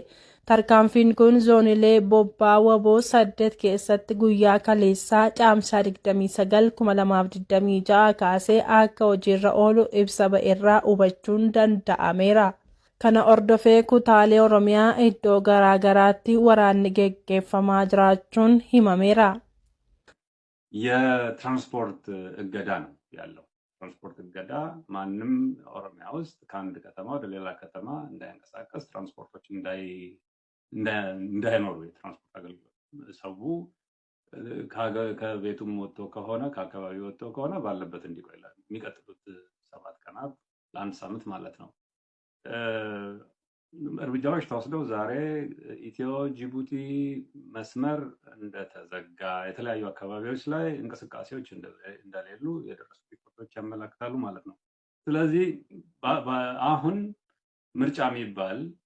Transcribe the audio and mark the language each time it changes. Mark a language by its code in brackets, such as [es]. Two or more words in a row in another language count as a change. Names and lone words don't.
[om] Tarkaanfiin kun zoonilee bobbaa waboo 8 keessatti guyyaa kaleessaa caamsaa 29 2026 kaasee akka hojiirra oolu ibsa ba'eerraa hubachuun danda'ameera. Kana ordofee kutaalee Oromiyaa iddoo garaagaraatti waraanni geggeeffamaa jiraachuun himameera. [am] የትራንስፖርት እገዳ ነው ያለው። ትራንስፖርት እገዳ ማንም ኦሮሚያ ውስጥ ከአንድ ከተማ ወደ ሌላ ከተማ እንዳይንቀሳቀስ ትራንስፖርቶች እንዳይኖሩ የትራንስፖርት አገልግሎት ሰው ከቤቱም ወጥቶ ከሆነ ከአካባቢው ወጥቶ ከሆነ ባለበት እንዲቆይ የሚቀጥሉት 7 ቀናት ለአንድ ሳምንት ማለት ነው። እርምጃዎች ተወስደው ዛሬ ኢትዮ ጅቡቲ መስመር እንደተዘጋ የተለያዩ አካባቢዎች ላይ እንቅስቃሴዎች እንደሌሉ የደረሱ ሪፖርቶች ያመለክታሉ ማለት ነው። ስለዚህ አሁን ምርጫ የሚባል